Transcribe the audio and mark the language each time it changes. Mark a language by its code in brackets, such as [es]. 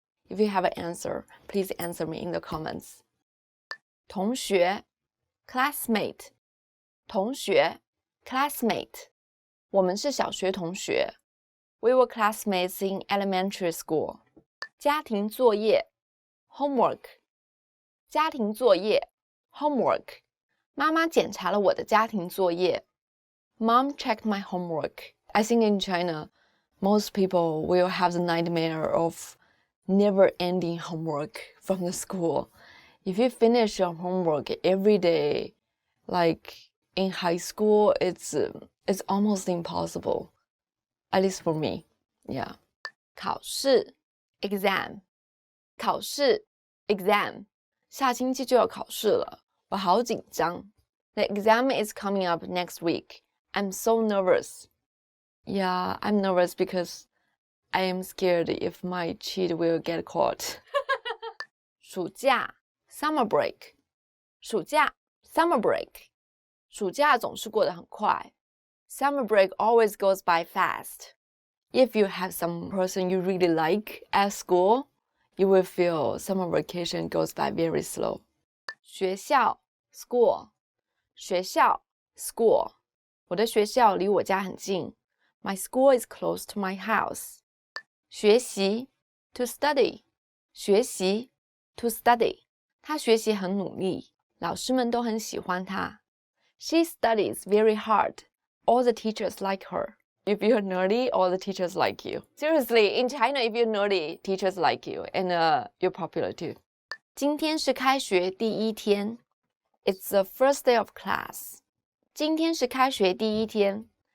[en] If you have an answer, please answer me in the comments. 同学 classmate 同学 classmate [zh] 我们是小学同学 [en] We were classmates in elementary school. 家庭作业 homework [zh] 家庭作业 homework. 妈妈检查了我的家庭作业 [en] Mom checked my homework. I think in China, most people will have the nightmare of never-ending homework from the school. If you finish your homework every day, like in high school, it's almost impossible. At least for me, yeah. 考试 exam. [zh] 考试 [en] exam. [zh] 下星期就要考试了，我好紧张。 [en] The exam is coming up next week. I'm so nervous. Yeah, I'm nervous because I am scared if my cheat will get caught. 暑假 summer break. 暑假 summer break. [zh] 暑假总是过得很快。 [en] Summer break always goes by fast. If you have some person you really like at school, you will feel summer vacation goes by very slow. 学校 school. 学校 school. [zh] 我的学校离我家很近。 [en] My school is close to my house. 学习 to study. 学习 to study. [zh] 他学习很努力，老师们都很喜欢他。 [en] She studies very hard. All the teachers like her. If you're nerdy, all the teachers like you. Seriously, in China, if you're nerdy, teachers like you, and you're popular too. [zh] 今天是开学第一天。 [en] It's the first day of class. [zh] 今天是开学第一天。